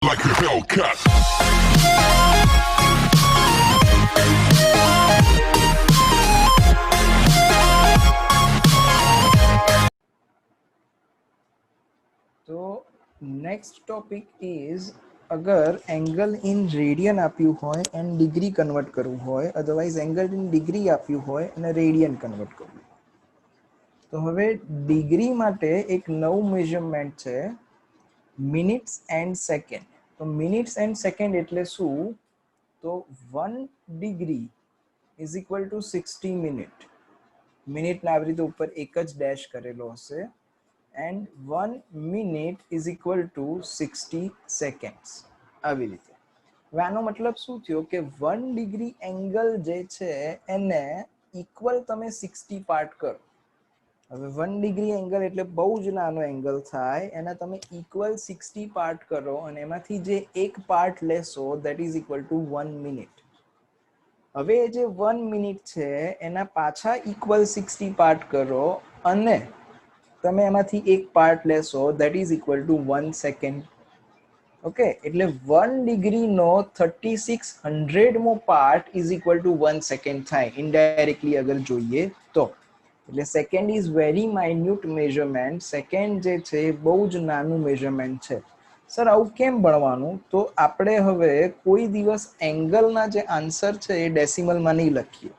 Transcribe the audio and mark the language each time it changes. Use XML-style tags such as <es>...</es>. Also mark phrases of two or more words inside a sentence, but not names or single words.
<en>like a Hellcat.</en> <gu>तो</gu> <en>next topic is</en> <gu>अगर</gu> <en>angle in radian</en> <gu>आप्યું હોય</gu> <en>and degree convert</en> <gu>કરવું હોય,</gu> <en>otherwise angle in degree</en> <gu>આપ્યું હોય અને</gu> <en>radian convert</en> <gu>કરવું. તો હવે ડિગ્રી માટે એક નવું મેઝરમેન્ટ છે,</gu> <en>minutes and second.</en> <gu>તો</gu> <en>minutes and second</en> <gu>એટલે શું? તો</gu> <en>1 degree is equal to 60 minute.</en> <gu>મિનિટના આવી રીતે ઉપર એક જ ડેશ કરેલો હશે.</gu> <en>and 1 minute is equal to 60 seconds.</en> <gu>આવી રીતે. હવે આનો મતલબ શું થયો કે</gu> <en>1 degree angle</en> <gu>જે છે એને ઇક્વલ તમે 60 પાર્ટ કરો. હવે</gu> <en>1 degree angle</en> <gu>એટલે બહુ જ નાનો એંગલ થાય, એના તમે ઇક્વલ 60 પાર્ટ કરો અને એમાંથી જે એક પાર્ટ લેશો</gu> <en>that is equal to 1 minute.</en> <gu>હવે જે 1 મિનિટ છે એના પાછા ઇક્વલ 60 પાર્ટ કરો અને તમે એમાંથી એક પાર્ટ લેશો</gu> <en>that is equal to 1 second.</en> <gu>ઓકે, એટલે 1 ડિગ્રીનો 3600મો પાર્ટ</gu> <en>is equal to 1 second</en> <gu>થાય ઇનડાયરેક્ટલી અગર જોઈએ તો.</gu> <en>એટલે second is very minute measurement.</en> <gu>સેકન્ડ જે છે બહુ જ નાનું મેઝરમેન્ટ છે. સર આવું કેમ ભણવાનું? તો આપણે હવે કોઈ દિવસ એંગલના જે આન્સર છે એ ડેસિમલમાં નહીં લખીએ.</gu>